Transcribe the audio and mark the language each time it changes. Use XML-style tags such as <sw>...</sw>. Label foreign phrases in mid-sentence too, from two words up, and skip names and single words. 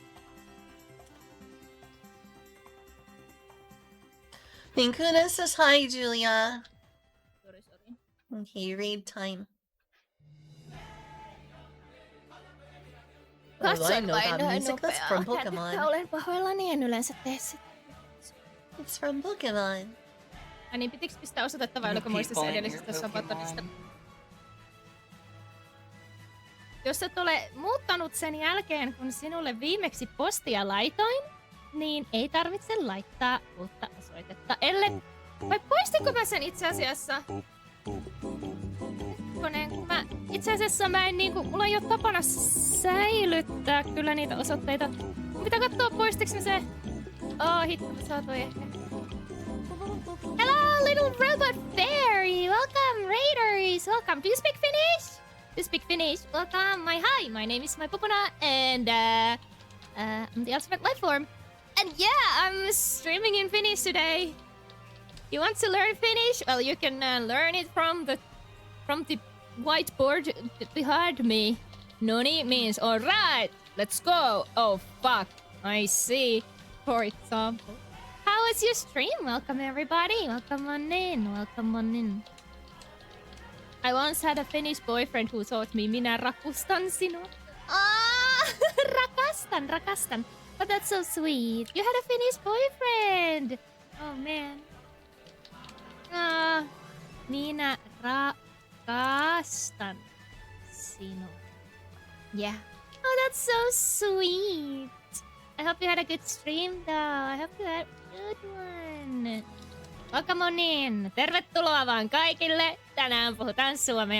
<en>Inkuna says hi, Julia. Okay, raid time. Oh, I know that music. That's from Pokemon.</en> <fi>Olen pahoillani, en yleensä tee sitä.</fi> <en>It's from Pokemon.</en> <fi>Ai niin, pitikö pistää osoitetta vai</fi> <en>No</en> <fi>oliko muistissa</fi> <en>people in</en> <fi>edellisestä</fi> <en>your</en> <fi>Sabatonista?</fi> <en>Pokemon.</en> <fi>jos et ole muuttanut sen jälkeen, kun sinulle viimeksi postia laitoin, niin ei tarvitse laittaa uutta osoitetta. Vai poistinko mä sen itse asiassa? Itse asiassa mä en niinku, mulla ei oo tapana säilyttää kyllä niitä osoitteita. Mun pitää katsoa poistiks mä se. Hitto, mä saatoin ehkä.</fi> <en>Hello, little robot fairy! Welcome, raiders! Welcome. Do you speak Finnish? Do you speak Finnish? Welcome. Hi, my name is Pupuna, and I'm the ultimate life form. And yeah, I'm streaming in Finnish today. You want to learn Finnish? Well, you can learn it from the whiteboard behind me. Noni means alright, let's go. Oh fuck, I see. For example. How was your stream? Welcome everybody. Welcome on in. Welcome on in. I once had a Finnish boyfriend who taught me</en> <fi>minä rakustan sinua. Rakastan.</fi> <en>But that's so sweet. You had a Finnish boyfriend. Oh man.</en> <fi>Minä rakastan sinua.</fi> <en>Yeah. Oh, that's so sweet. I hope you had a good stream though. I hope you had a good one. Welcome on in.</en> <fi>Tervetuloa vaan kaikille. Tänään puhutaan suomea.</fi>